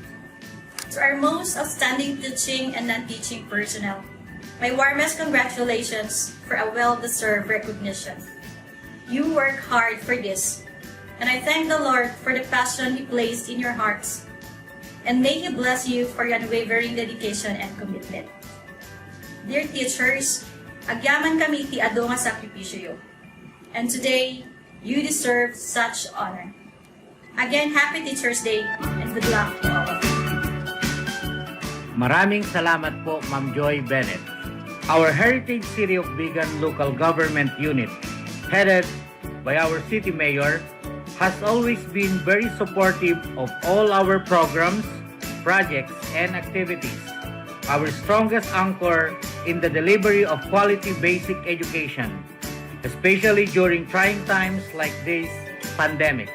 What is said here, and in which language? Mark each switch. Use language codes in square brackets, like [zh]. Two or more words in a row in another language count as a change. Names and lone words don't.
[en] To our most outstanding teaching and non-teaching personnel, my warmest congratulations for a well-deserved recognition. You work hard for this, and I thank the Lord for the passion He placed in your hearts, and may He bless you for your unwavering dedication and commitment. Dear teachers, [ilo] agyaman kami ti ado nga sakripisyo, [en] and today, you deserve such honor. Again, Happy Teacher's Day, and good luck to all of you. [tl] Maraming salamat po, Ma'am Joy Bennett. [en] Our Heritage City of Vigan Local Government Unit, headed by our City Mayor, has always been very supportive of all our programs, projects, and activities. Our strongest anchor in the delivery of quality basic education, especially during trying times like this pandemic.